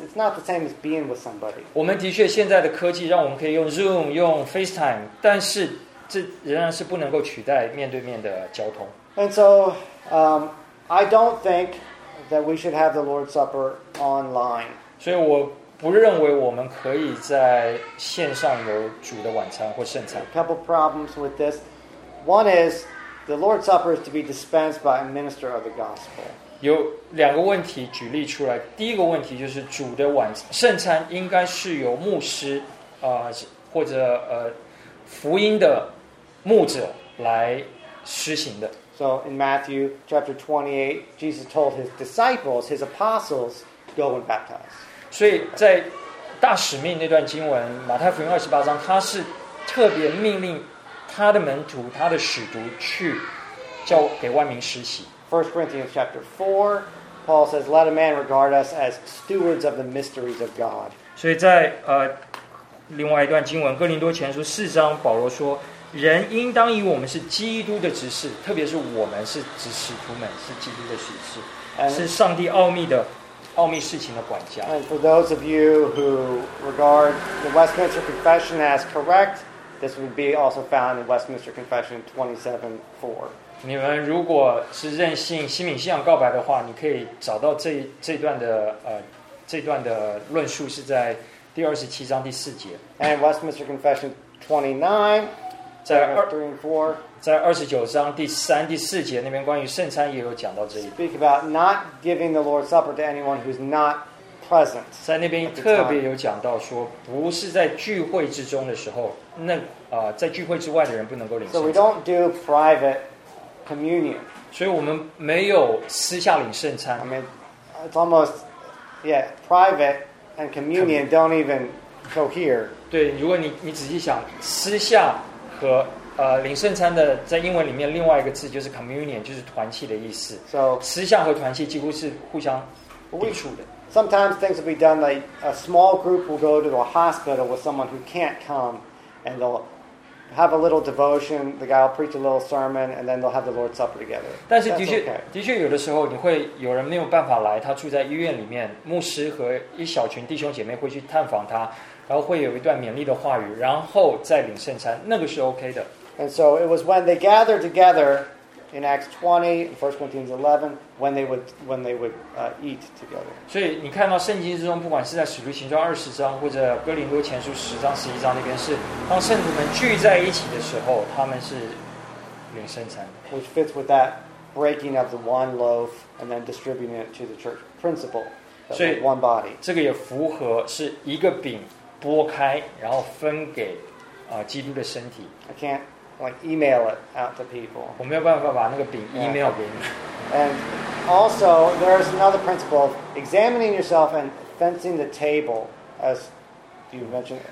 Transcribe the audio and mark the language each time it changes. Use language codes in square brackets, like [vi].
[en] It's not the same as being with somebody. [zh] 我们的确现在的科技让我们可以用 Zoom、用 FaceTime， 但是这仍然是不能够取代面对面的交通。 [en] And so, I don't think that we should have the Lord's Supper online. [zh] 所以我不认为我们可以在线上有主的晚餐或圣餐。 [en] A couple problems with this. One is. The Lord's Supper is to be dispensed by a minister of the gospel. [zh] 有两个问题举例出来。第一个问题就是主的晚圣餐应该是由牧师、或者、福音的牧者来施行的。 [en] So in Matthew chapter 28, Jesus told his disciples, his apostles, go and baptize. [zh] 所以在大使命那段经文，马太福音二十八章，他是特别命令。他的门徒，他的使徒去叫给万民施洗。 [en] First Corinthians chapter 4, Paul says, "Let a man regard us as stewards of the mysteries of God." [zh] 所以在另外一段经文，哥林多前书四章，保罗说，人应当以我们是基督的执事，特别是我们是指使徒们，是基督的使事，是上帝奥秘的奥秘事情的管家。 [en] And for those of you who regard the Westminster Confession as correct. This would be also found in Westminster Confession 27:4. [zh] 你们如果是任性新民信仰告白的话，你可以找到这段的论述是在第二十七章第四节。 [en] And Westminster Confession 29, [zh] 在 [en] 3 and 4, [zh] 在二十九章第三、第四节那边关于圣餐也有讲到这一。 [en] Speak about not giving the Lord's Supper to anyone who's not. Present [zh] 在那边特别有讲到说，不是在聚会之中的时候，那在聚会之外的人不能够领圣餐。 [en] So we don't do private communion. [zh] 所以我们没有私下领圣餐。 [en] I mean, it's almost, yeah, private and communion don't even cohere. [zh] 对，如果你仔细想，私下和领圣餐的，在英文里面另外一个字就是 communion， 就是团契的意思。 [en] So [zh] 私下和团契几乎是互相抵触的。 [en] Sometimes things will be done like a small group will go to a hospital with someone who can't come and they'll have a little devotion, the guy will preach a little sermon and then they'll have the Lord's Supper together. [zh] 但是的确有的时候你会有人没有办法来，他住在医院里面，牧师和一小群弟兄姐妹会去探访他，然后会有一段勉励的话语，然后再领圣餐，那个是 OK 的。 [en] And so it was when they gathered together in Acts 20, 1 Corinthians 11,when they would eat together. [zh] 所以你看到圣经之中，不管是在使徒行传二十章，或者哥林多前书十章、十一章那边，是当圣徒们聚在一起的时候，他们是领圣餐。 [en] Which fits with that breaking of the one loaf and then distributing it to the church principle, the one body. [zh] 这个也符合是一个饼拨开，然后分给基督的身体。 [en] I can't like email it out to people. [zh] 我没有办法把那个饼 email 给你。 [en] And also, there is another principle of examining yourself and fencing the table, as you mentioned.